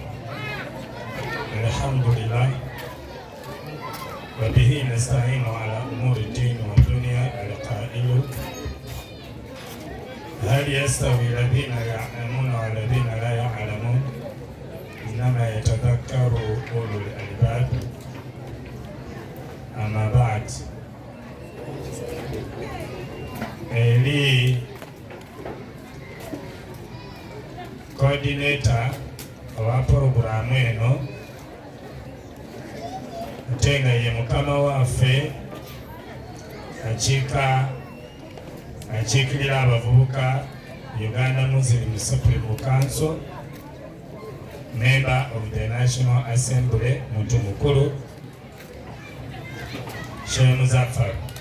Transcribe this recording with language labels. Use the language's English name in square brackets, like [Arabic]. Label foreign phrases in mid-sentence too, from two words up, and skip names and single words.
[Arabic] الحمد لله وبه نستعين على أمور الدين والدنيا. القائل هل يستوي الذين يعلمون والذين لا يعلمون إنما يتذكر أولو الألباب. أما بعد [Ganda] eri coordinator owa programu eno ate nga ye mukama waffe akiikirira abavubuka Uganda Muslim Supreme Council, [English] member of the National Assembly, [Ganda] muntu mukulu Sheikh Muzaffar,